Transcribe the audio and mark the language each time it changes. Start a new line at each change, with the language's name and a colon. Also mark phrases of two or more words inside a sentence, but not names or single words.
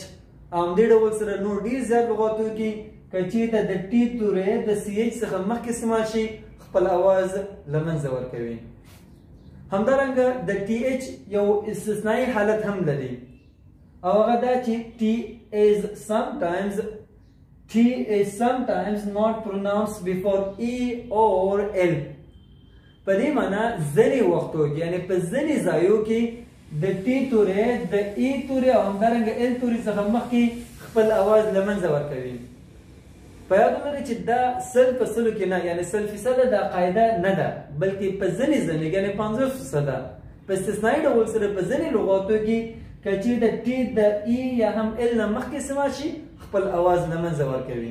Pashto: همدې ډول سره نور ډېر زیات لغاتو کې که چېرته د ټي توري د ch څخه مخکې استعمال شي خپل आवाज لمنځه ورکوي. همدارنګه د ټي اچ یو استثنایی حالت هم لري او هغه دا چې ټي
English: is sometimes not pronounced before e or l.
Pashto: په دې معنی ځینې وختو کې یعنی په ځینې ځایو کې د ټي توري د ای توري او همدارنګه ال توري څخه مخکې خپل आवाज لمنځه ورکوي. په یاد ولرئ چې دا 100% کې نه یعنی 100% دا قاعده نه ده بلکې په ځینې یعنی 50% په استثنایی ډول سره په ځینې لغاتو کې که چېرته د ټي د ای یا هم ال نه مخکې استعمال شي خپل आवाज لمنځه ورکوي.